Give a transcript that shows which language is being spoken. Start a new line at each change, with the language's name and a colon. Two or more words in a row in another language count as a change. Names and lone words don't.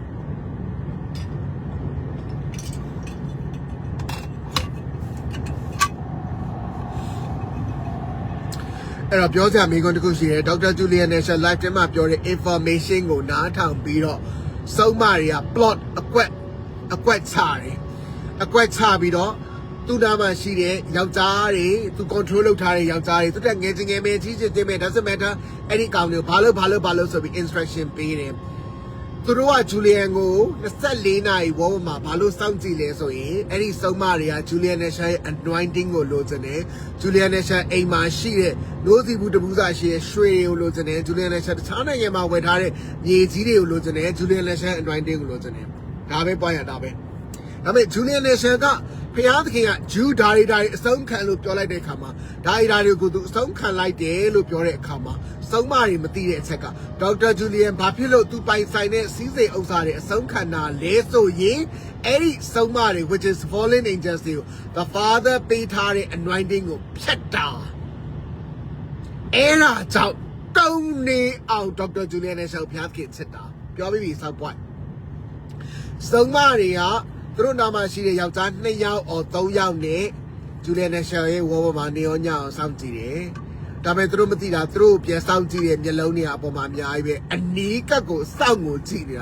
Burmese: အဲ့တော့ပြောကြမိကွန်းတစ်ခုရှိတယ်ဒေါက်တာဂျူလီယာနယ်ရှယ် live ထဲမှာပြောတဲ့ information ကိုနားထောင်ပြီးတော့စုံမတွေက plot အကွက်ချတယ်အကွက်ချပြီးတော့သူ့ နာမှာရှိတဲ့ယောက်ျားတွေသူ control လုပ်ထားတဲ့ယောက်ျားတွေသူတက်ငယ်ချင်းငယ်မဲကြီးချင်းမဲ
English: doesn't matter
Burmese: အဲ့ဒီကောင်တွေကိုဘာလို့ဆိုပြီး instruction ပေးတယ်သူတို့ကဂျူလီယန်ကို24နာရီဝေါ်မှာဘာလို့စောင့်ကြ ည့်လဲဆိုရင်အဲ့ဒီစုံမတွေကဂျူလီယန်နယ်ရှာရဲ့ anointing ကိုလိုချင်တယ်ဂျူလီယန်နယ်ရှာအိမ်မှာရှိတဲ့လို့စီဘူးတပူးစားရှိတဲ့ရွှေတွေကိုလိုချ င်တယ်ဂျူလီယန်နယ်ရှာတခြားနိုင်ငံမှာဝယ်ထားတဲ့မြေကြီးတွေကိုလိုချင်တယ်ဂျူလီယန်နယ်ရှာ anointing ကိုလိုချင်တယ်ဒါပဲပွားရတာပဲဒါပေမဲ့ဂျူလီယန်နယ်ရှာကဖျားသခင်ကဂျူဒါရီအဆုံးခံလို့ပြောလိုက်တဲ့အခါမှာဒါရီတွေကိုသူအဆုံးခံလိုက်တယ်လို့ပြောတဲ့အခါမှာစုံမတွေမသိတဲ့အချက်ကဒေါက်တာဂျူလီယန်ဘာဖြစ်လို့သူပိုင်ဆိုင်တဲ့စီးစိမ်ဥစ္စာတွေအဆုံးခံတာလဲဆိုရင်အဲ့ဒီစုံမတွေ
English: which is fallen angels
Burmese: တွေကို
English: the father
Burmese: ပေးထားတဲ့ anointing ကိုဖျက်တာ အဲ့ဒါကြောင့်တုံးနေအောင်ဒေါက်တာဂျူလီယန်နဲ့ရှောက်ဖျားခင်ချစ်တာပြောပြီးပြီစောက်ပွိုက်စုံမတွေကသူတို့နာမရှိတဲ့ယောက်ျား2ယောက်or 3ယောက်နဲ့ဂျူလီယန်နဲ့ရှယ်ရဲ့ဝေါ်ပေါ်မှာနေရောညအောင်စောင့်ကြည့်တယ်။ဒါပေမဲ့သူတို့မသိတာသူတို့ပြန်စောင့်ကြည့်တဲ့မျက်လုံးတွေအပေါ်မှာအများကြီးပဲအနီးကပ်ကိုစောင့်ကိုကြည့်နေတာ